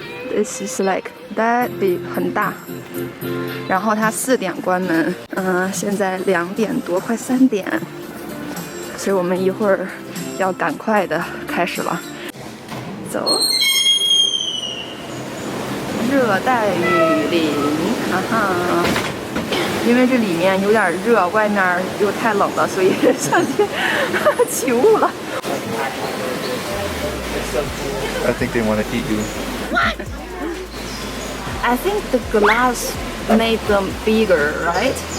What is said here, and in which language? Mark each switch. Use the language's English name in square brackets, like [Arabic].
[English] This is like that big, [Chinese] 很大。然后它4点关门，现在2点多，快3点，所以我们一会儿要赶快的开始了。走，热带雨林，哈哈。因为这里面有点热，外面又太冷了，所以上去起雾了。 [English] I think they want to eat you. What? I think the glass made them bigger, right?